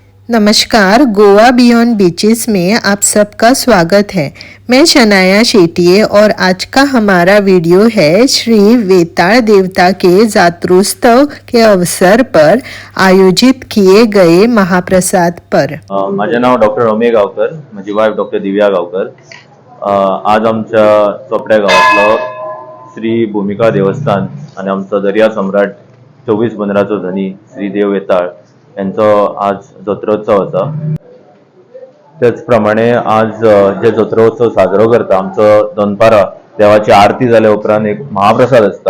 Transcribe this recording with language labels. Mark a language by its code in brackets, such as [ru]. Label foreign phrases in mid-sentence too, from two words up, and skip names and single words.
[hi] नमस्कार, गोवा बियॉन्ड बीचेस में आप सबका स्वागत है। मैं शनाया शेटिये और आज का हमारा वीडियो है श्री वेताळ देवता के जात्रोत्सव के अवसर पर आयोजित किए गए महाप्रसाद पर। [mr] माझे नाव डॉक्टर रमेश गावकर, माझी वाईफ डॉक्टर दिव्या गावकर। [kok] आज आमच्या चोपड्या गावातलो श्री भूमिका देवस्थान आणि आमचा दर्या सम्राट 24 पंधराचो धनी श्री देव वेताळ यांचो आज जत्रोत्सव आसा। त्याच प्रमाणे आज जे जत्रोत्सव साजरो करता आमचो दनपारा देवाची आरती जाल्या उपरांत एक महाप्रसाद आसता।